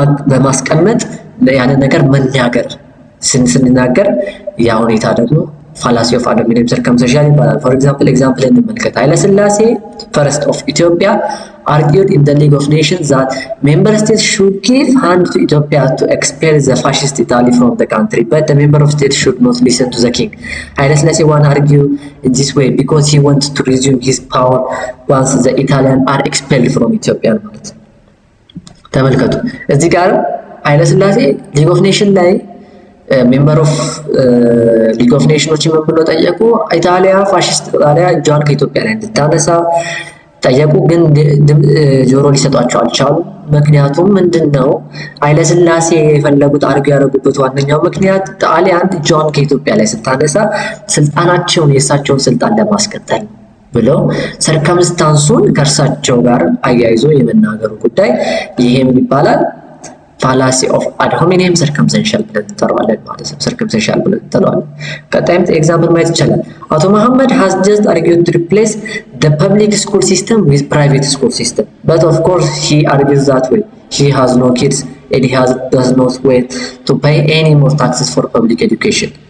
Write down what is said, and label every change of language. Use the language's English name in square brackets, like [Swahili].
[Amharic] በማስቀመጥ ያንን ነገር መናገር ስንናገር ያ ሁኔታ ደግሞ fallacy of ad hominem circumstantial ይባላል for example እንመልከት ኃይለ ሥላሴ [English] first of Ethiopia argued in the League of Nations that member states should give hand to Ethiopia to expel the fascist Italy from the country, but the member of states should not listen to the king. Haile Selassie I argued in this way because he wants to resume his power once the Italians are expelled from Ethiopia. [Amharic] ተመልከቱ እዚህ ጋር ኃይለ ሥላሴ League of Nations ላይ ሜምበር ኦፍ ሊግ ኦፍ ኔሽኖች ምን ብሎ ጠየቁ ኢጣሊያ ፋሺስት ኢጣሊያ እጇን ከኢትዮጵያ ላይ እንድታነሳ ጠየቁ ግን ጆሮ ሊሰጧቸው አልቻሉ ምክንያቱም ምንድነው ኃይለ ሥላሴ የፈለጉት አርጉ ያደረጉበት ዋነኛው ምክንያት ጣሊያን እጇን ከኢትዮጵያ ላይ ስታነሳ ስልጣናቸውን የሳቸውን ስልጣን ለማስቀጠል ብለው ሰርከምስታንሱን ከርሳቸው ጋር አያይዞ የመናገሩ ጉዳይ ይሄ ምን ይባላል [English] fallacy of ad hominem circumstantial [Amharic] ብለን እንጠራዋለን ማለት ነው። circumstantial ብለን እንጠራዋለን። ቀጣይም ኤግዛምፕል ማየት ይቻላል። [English] አቶ መሐመድ has just argued to replace the public school system with private school system, but of course he argues that way he has no kids and he does not wait to pay any more taxes for public education.